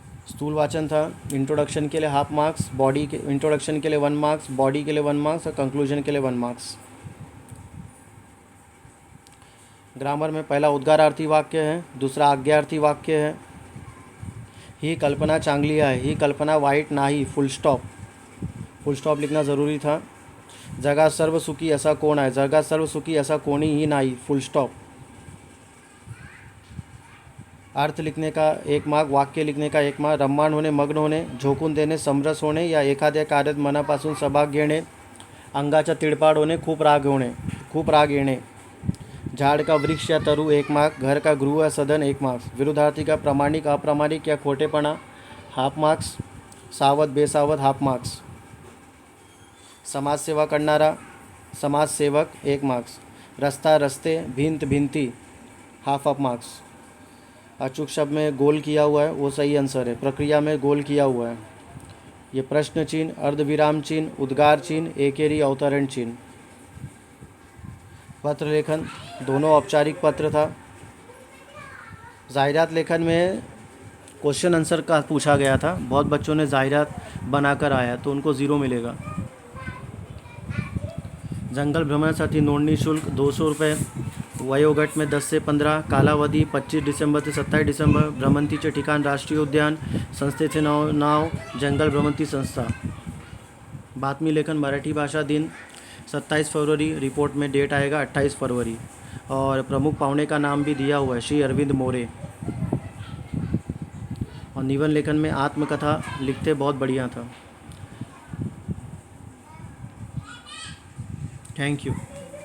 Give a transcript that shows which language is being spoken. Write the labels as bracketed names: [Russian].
[Hindi] स्थूल वाचन था. इंट्रोडक्शन के लिए हाफ मार्क्स, बॉडी के इंट्रोडक्शन के लिए 1 मार्क्स, बॉडी के लिए 1 मार्क्स और कंक्लूजन के लिए 1 मार्क्स. ग्रामर में पहला उद्गारार्थी वाक्य है, दूसरा आज्ञार्थी वाक्य है. [Marathi] ही कल्पना चांगली आहे, ही कल्पना वाईट नाही, फुल स्टॉप. [Hindi] फुल स्टॉप लिखना ज़रूरी था. [Marathi] जगात सर्व सुखी असा कोण आहे, जगात सर्व सुखी असा कोणीही नाही, फुल स्टॉप. [Hindi] अर्थ लिखने का 1 मार्क, वाक्य लिखने का 1 मार्क. [Marathi] रम्माण होणे, मग्न होणे, झोकून देणे, समरस होणे या एखाद्या कार्यात मनापासून सहभाग घेणे. अंगाचा तिडपाड होणे, खूप राग येणे. [Hindi] झाड़ का वृक्ष या तरु 1 मार्क, घर का गृह या सदन 1 मार्क्स. विरुद्धार्थी का प्रामाणिक अप्रामाणिक या खोटेपणा हाफ मार्क्स, सावध बेसावध हाफ मार्क्स. [Marathi] समाजसेवा करणारा समाजसेवक 1 मार्क्स. रस्ता रस्ते, भिंत भिंती हाफ ऑफ मार्क्स. [Hindi] अचूक शब्द में गोल किया हुआ है वो सही आंसर है, प्रक्रिया में गोल किया हुआ है. ये प्रश्न चिन्ह, अर्धविराम चिन्ह, उद्गार चिन्ह, एकेरी अवतरण चिन्ह. पत्र लेखन दोनों औपचारिक पत्र था. जाहिरात लेखन में क्वेश्चन आंसर का पूछा गया था. बहुत बच्चों ने जाहिरात बनाकर आया तो उनको 0 मिलेगा. [Marathi] जंगल भ्रमणासाठी नोंदणी शुल्क 200 रुपये. [Hindi] वयोगट में 10 से 15. [Marathi] कालावधी 25 डिसेंबर ते 27 डिसेंबर. भ्रमंतीचे ठिकाण राष्ट्रीय उद्यान. संस्थेचे नाव जंगल भ्रमंती संस्था. बातमी लेखन मराठी भाषा दिन 27 फरवरी. [Hindi] रिपोर्ट में डेट आएगा 28 फरवरी. और प्रमुख पाहुणे का नाम भी दिया हुआ है, श्री अरविंद मोरे. और निबंध लेखन में आत्मकथा लिखते बहुत बढ़िया था. Thank you.